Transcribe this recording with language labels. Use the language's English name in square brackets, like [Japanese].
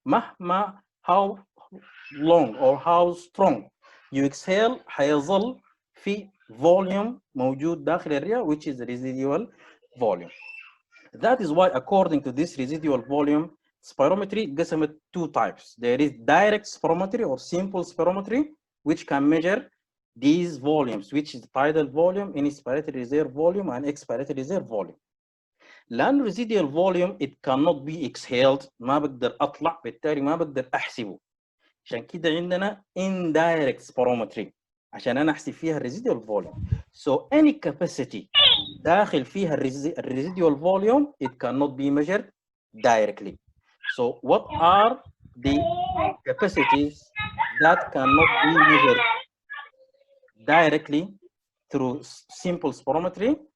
[Arabic] مهما [English] how long or how strong you exhale [Arabic] هيظل في [English] volume [Arabic] موجود داخل الرئة, [English] which is the residual volume. That is why, according to this residual volume, spirometry [Arabic] قسمت [English] two types. There is direct spirometry or simple spirometry, which can measure these volumes, which is tidal volume, inspiratory reserve volume, and expiratory reserve volume. [Arabic] لأن [English] residual volume it cannot be exhaled, [Arabic] ما بقدر أطلع, بالتالي ما بقدر أحسبه. عشان كده عندنا indirect spirometry عشان أنا أحسب فيها residual volume. [English] So any capacity [Arabic] داخل فيها [English] residual volume, it cannot be measured directly. So what are the capacities that cannot be measured directly through simple spirometry?